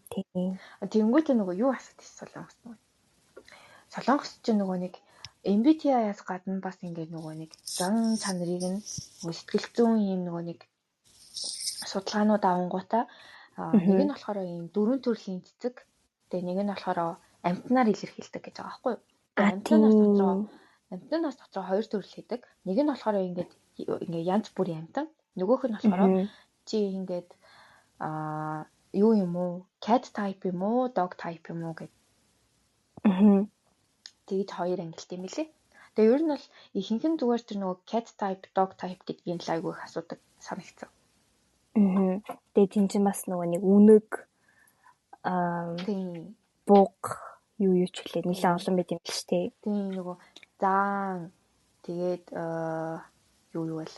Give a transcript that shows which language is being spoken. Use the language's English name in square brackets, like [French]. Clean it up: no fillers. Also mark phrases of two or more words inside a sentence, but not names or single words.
[Mongolian] Тэнгүүтээ нөгөө юу асуудаг Солонгост нөгөө. Солонгост ч нөгөө нэг MBTI-аас гадна бас ингээд нөгөө нэг зан чанарыг нь сэтгэл зүйн юм нөгөө нэг судалгаанууд авангуудаа нэг нь болохоор ийм 4 төрлийн цэцэг, тэгээ нэг нь болохоор амьтнаар илэрхийлдэг гэж байгаа байхгүй юу? Амьтнаас дотроо 2 төрөл хийдэг. Нэг нь болохоор ингээд янз бүрийн амьтан, нөгөөх нь болохоор чи ингээд юу юм уу? [English] Cat type [Mongolian] юм уу, [English] dog type [Mongolian] юм уу гэд. Тэгээд 2 ангилт юм билээ. Тэгээ ер нь бол ихэнх нь зүгээр тэр нөгөө [English] cat type, dog type [Mongolian] гэдгийг л айгүй их асуудаг санагдсан. Тэгээ тийм ч бас нөгөө нэг үнэг буг юу ч хэлээ нэлээд олон байт юм л шүү дээ. Тийм нөгөө заан тэгээд юу байлаа.